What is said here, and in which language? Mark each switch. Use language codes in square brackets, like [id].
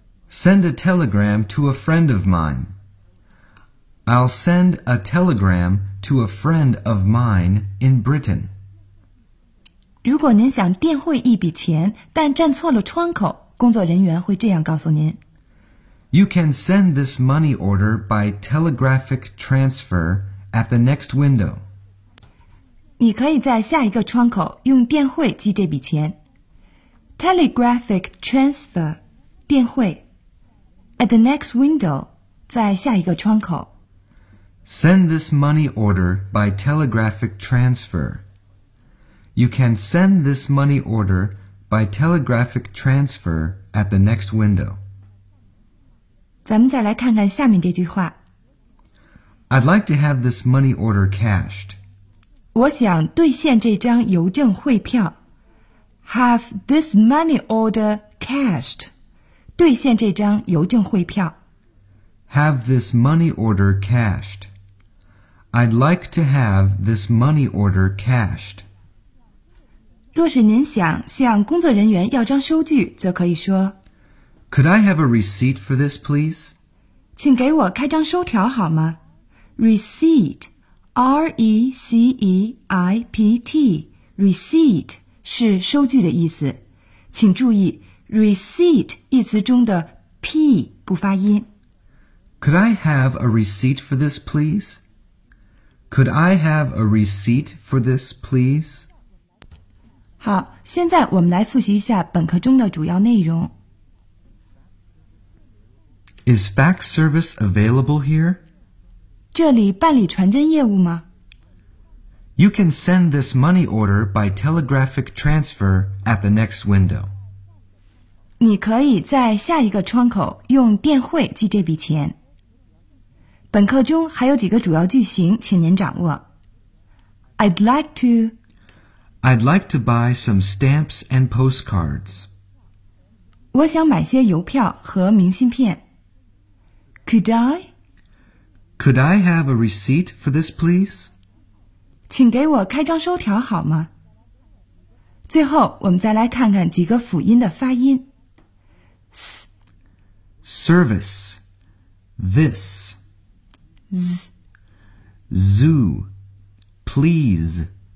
[en] Send a telegram to a friend of mine. I'll send a telegram to a friend of mine in Britain. [zh] 如果您想电汇一笔钱，但站错了窗口，工作人员会这样告诉您。 [en] You can send this money order by telegraphic transfer at the next window. [zh] 你可以在下一个窗口用电汇寄这笔钱。 [en] Telegraphic transfer, [zh] 电汇。 [en] At the next window, [zh] 在下一个窗口。 [en] Send this money order by telegraphic transfer. You can send this money order by telegraphic transfer at the next window. [zh] 咱们再来看看下面这句话。 [en] I'd like to have this money order cashed. [zh] 我想兑现这张邮政汇票。 [en] Have this money order cashed. [zh] 兑现这张邮政汇票。 [en] Have this money order cashed. I'd like to have this money order cashed. [zh] 若是您想向工作人员要张收据，则可以说 [en] Could I have a receipt for this, please? [zh] 请给我开张收条好吗？ [en] Receipt, R-E-C-E-I-P-T, receipt [zh] 是收据的意思。请注意 receipt 一词中的 P 不发音。 [en] Could I have a receipt for this, please? Could I have a receipt for this, please? [zh] 好，现在我们来复习一下本课中的主要内容。 [en] Is fax service available here? [zh] 这里办理传真业务吗？ [en] You can send this money order by telegraphic transfer at the next window. [zh] 你可以在下一个窗口用电汇寄这笔钱。本课中还有几个主要句型，请您掌握。 [en] I'd like to buy some stamps and postcards. [zh] 我想买些邮票和明信片。 [en] Could I have a receipt for this, please? [zh] 请给我开张收条好吗？最后，我们再来看看几个辅音的发音。 [en] Service. This. Z. Zoo. Please.